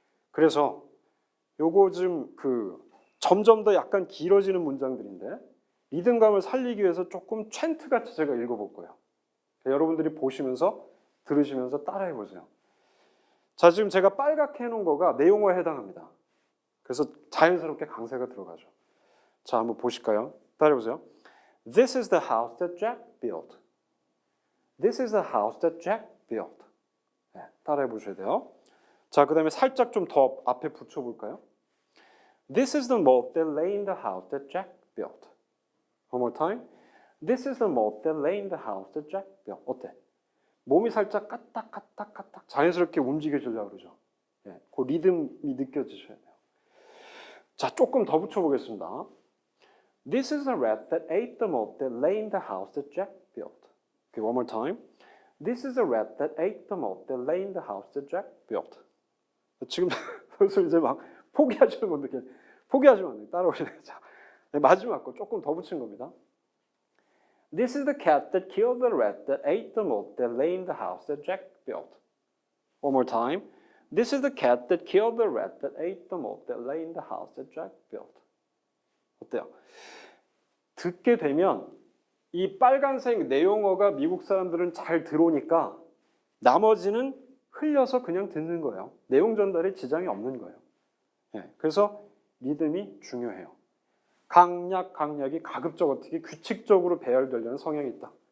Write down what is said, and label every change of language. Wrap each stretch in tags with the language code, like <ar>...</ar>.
<ko>그래서 요거 좀 점점 더 약간 길어지는 문장들인데 리듬감을 살리기 위해서 조금 챈트 같이 제가 읽어볼 거예요. 여러분들이 보시면서 들으시면서 따라해 보세요. 자, 지금 제가 빨갛게 해놓은 거가 내용어에 해당합니다. 그래서 자연스럽게 강세가 들어가죠. 자, 한번 보실까요? 따라해 보세요.</ko> <en>This is the house that Jack built. This is the house that Jack built.</en> <ko>네, 따라해 보셔야 돼요. 자, 그 다음에 살짝 좀 더 앞에 붙여볼까요?</ko> <en>This is the mold that lay in the house that Jack built. One more time. This is the mold that lay in the house that Jack built.</en> <ko>어때? 몸이 살짝 까딱까딱까딱 자연스럽게 움직여지려고 그러죠. 네, 그 리듬이 느껴지셔야 돼요. 자, 조금 더 붙여보겠습니다.</ko> <en>This is the rat that ate the mold that lay in the house that Jack built. Okay, one more time. This is the rat that ate the mold that lay in the house that Jack built.</en> <ko>지금 슬슬 이제 막 포기하시는 분들 포기하시면 안 돼요. 따라오셔야 돼요. 자, 마지막 거 조금 더 붙인 겁니다.</ko> <en>This is the cat that killed the rat that ate the mold that lay in the house that Jack built. One more time. This is the cat that killed the rat that ate the mold that lay in the house that Jack built.</en> <ko>어때요? 듣게 되면 이 빨간색 내용어가 미국 사람들은 잘 들어오니까 나머지는 흘려서 그냥 듣는 거예요. 내용 전달에 지장이 없는 거예요. 네, 그래서 리듬이 중요해요. 강약이 가급적 어떻게 규칙적으로 배열되려는 성향이 있다.</ko>